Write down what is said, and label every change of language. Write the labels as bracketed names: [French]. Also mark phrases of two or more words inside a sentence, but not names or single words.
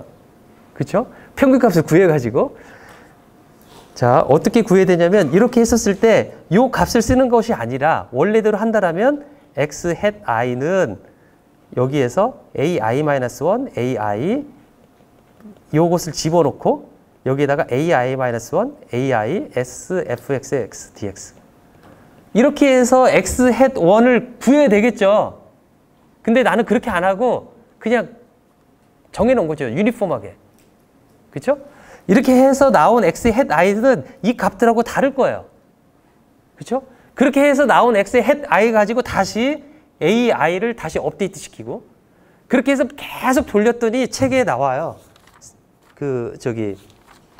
[Korean] 그렇죠? 평균값을 구해가지고 자 어떻게 구해야 되냐면 이렇게 했었을 때 이 값을 쓰는 것이 아니라 원래대로 한다라면 [English] x hat i [Korean] 는 여기에서 ai-1, ai 요것을 집어넣고 여기에다가 ai-1, ai s fxx dx 이렇게 해서 [English] x hat 1 [Korean] 을 구해야 되겠죠. 근데 나는 그렇게 안 하고 그냥 정해놓은 거죠. 유니폼하게. 그렇죠? 이렇게 해서 나온 [English] x hat i [Korean] 는 이 값들하고 다를 거예요. 그렇죠? 그렇게 해서 나온 [English] x hat i [Korean] 가지고 다시 ai를 다시 업데이트 시키고 그렇게 해서 계속 돌렸더니 책에 나와요.